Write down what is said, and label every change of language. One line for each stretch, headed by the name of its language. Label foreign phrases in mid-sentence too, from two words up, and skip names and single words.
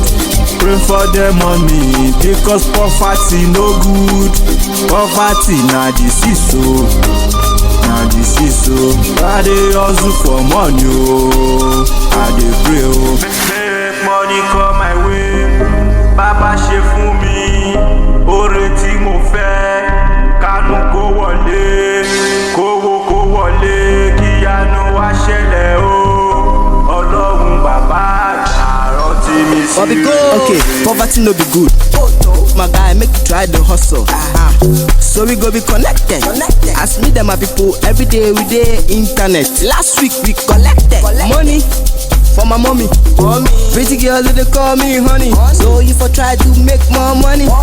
Nigerian Pidgin: Pray for the money, because poverty no good. Poverty na disease o, na disease o. I dey hustle for money o, I dey pray o. Make money come my way,
Yoruba: Baba ṣe fún mi, oore tí mo fẹ́, kánú kó wọlé, kówó kó wọlé, kíyanu wá ṣẹlẹ̀ o, Ọlọ́run bàbá àgbà rántí mi sí.
Nigerian Pidgin: Bobby go. Okay, poverty no be good. My guy, make you try the hustle. So we go be connected. As me them my people, every day we dey internet. Last week we collected money for my mommy. Pretty girl they call me honey. So if I try to make more money.